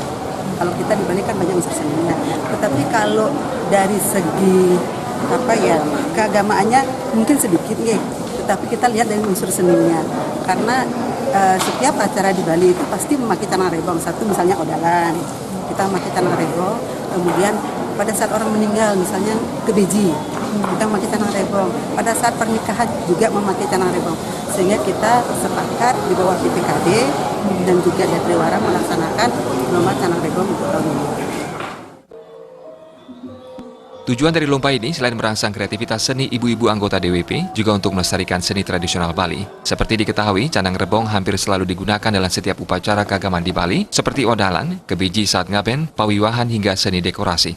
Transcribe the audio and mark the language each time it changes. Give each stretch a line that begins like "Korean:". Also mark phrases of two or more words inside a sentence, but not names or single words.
Indonesian: Kalau kita di Bali kan banyak unsur seninya. Tetapi kalau dari segi keagamaannya mungkin sedikit tetapi kita lihat dari unsur seninya karena setiap acara di Bali itu pasti memakai canang rebong. Satu misalnya odalan, kita memakai canang rebong. Kemudian pada saat orang meninggal misalnya kebeji, kita memakai canang rebong. Pada saat pernikahan juga memakai canang rebong. Sehingga kita sepakat di bawah BPKD dan juga Detriwara melaksanakan lomba canang rebong untuk tahun ini. Tujuan dari lomba ini selain merangsang kreativitas seni ibu-ibu anggota DWP, juga untuk melestarikan seni tradisional Bali. Seperti diketahui, canang rebong hampir selalu digunakan dalam setiap upacara keagamaan di Bali, seperti odalan, kebeji saat ngaben, pawiwahan hingga seni dekorasi.